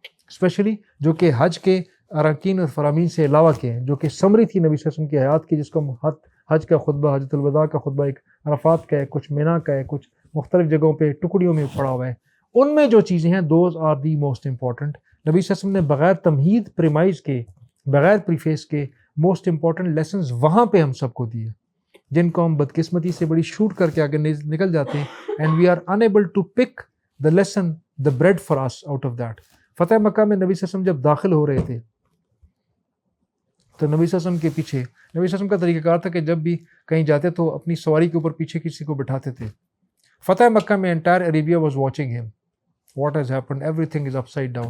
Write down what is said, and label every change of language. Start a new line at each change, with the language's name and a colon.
Urdu: Especially جو کہ حج کے اراکین اور فرامین سے علاوہ کے ہیں, جو کہ سمری تھی نبی صلی اللہ علیہ وسلم کی حیات کی, جس کو ہم حج کا خطبہ, حجۃ الوداع کا خطبہ, ایک عرفات کا ہے, کچھ مینا کا ہے, کچھ مختلف جگہوں پہ ٹکڑیوں میں پڑا ہوا ہے. ان میں جو چیزیں ہیں,
English: Those are the most important.
Urdu: نبی صلی اللہ علیہ وسلم نے بغیر تمہید پریمائز کے, بغیر پریفیس کے موسٹ امپورٹنٹ لیسنز وہاں پہ ہم سب کو دیے, جن کو ہم بدقسمتی سے بڑی شوٹ کر کے آگے نکل جاتے ہیں.
English: And we are enable to pick the lesson, the bread for us out of that.
Urdu: فتح مکہ میں نبی صلی اللہ علیہ وسلم جب داخل ہو رہے تھے تو نبی صلی اللہ علیہ وسلم کے پیچھے, نبی صلی اللہ علیہ وسلم کا طریقہ کار تھا کہ جب بھی کہیں جاتے تو اپنی سواری کے اوپر پیچھے کسی کو بٹھاتے تھے. فتح مکہ میں
English: Entire Arabia was watching him. What has happened, everything is upside down.